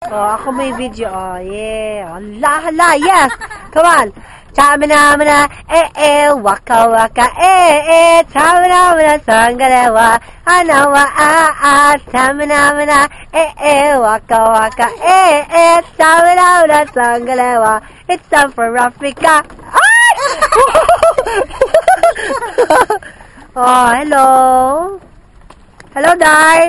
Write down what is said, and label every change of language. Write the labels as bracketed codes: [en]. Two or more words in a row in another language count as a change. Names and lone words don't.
[en] Oh, [tl] ako may video. [en] Oh, yeah. Hala, hala, yes. Come on. Chamina-mina, waka waka, chamina-mina, sangalewa, anawa, chamina-mina, waka waka, chamina-mina, sangalewa. It's time for Africa. Oh, hello. Hello, Dai.